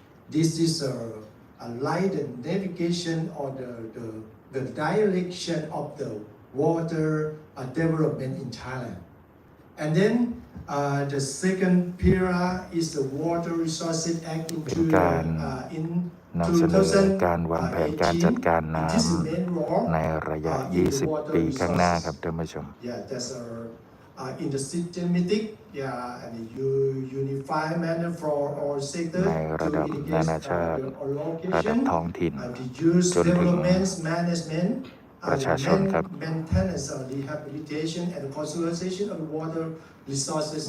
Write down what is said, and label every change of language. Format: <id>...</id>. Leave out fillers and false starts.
<en>This is a light and navigation or the direction of the water development in Thailand. And then the second pillar is the Water Resources Act</en> <th>เป็นการนำเสนอการวางแผนการจัดการน้ำในระยะ 20 ปีข้างหน้าครับท่านผู้ชม</th> <en>Yeah, that's in the systematic, and unified manner for all sectors</en> <th>ในระดับนานาชาติ ระดับท้องถิ่น จนถึง</th> <en>management</en> <th>ประชาชนครับ</th> <en>maintenance, rehabilitation and conservation of water resources</en>